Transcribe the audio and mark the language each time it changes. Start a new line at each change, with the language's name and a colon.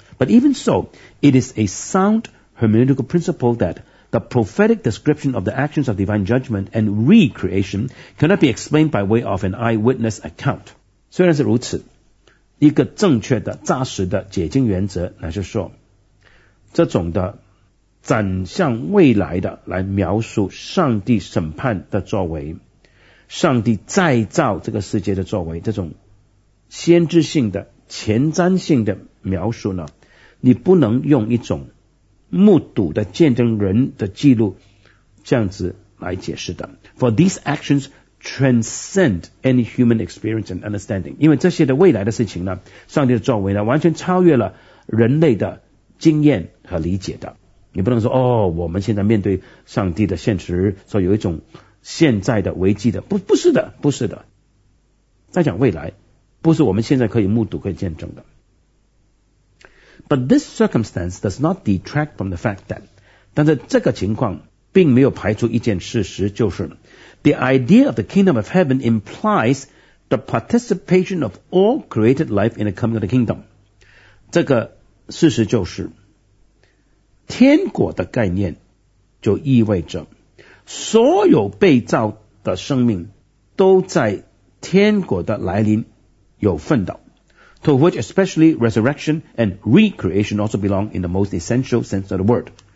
English: But even so it is a sound hermeneutical principle that the prophetic description of the actions of divine judgment and recreation cannot be explained by way of an eyewitness account。
Chinese: 虽然是如此，一个正确的扎实的解经原则乃是说，这种的展向未来的来描述上帝审判的作为，上帝再造这个世界的作为，这种先知性的前瞻性的描述呢，你不能用一种目睹的见证人的记录这样子来解释的。
English: For these actions transcend any human experience and understanding，
Chinese: 因为这些的未来的事情呢，上帝的作为呢，完全超越了人类的经验和理解的。你不能说哦，我们现在面对上帝的现实，说有一种现在的危机的，不是的，不是的。再讲未来，不是我们现在可以目睹、可以见证的。
English: But this circumstance does not detract from the fact that.
Chinese: 但是这个情况并没有排除一件事实，就是
English: the idea of the kingdom of heaven implies the participation of all created life in the coming of the kingdom.
Chinese: 这个事实就是天国的概念就意味着所有被造的生命都在天国的来临有份的
English: to which especially resurrection and recreation also belong in the most essential sense of the word.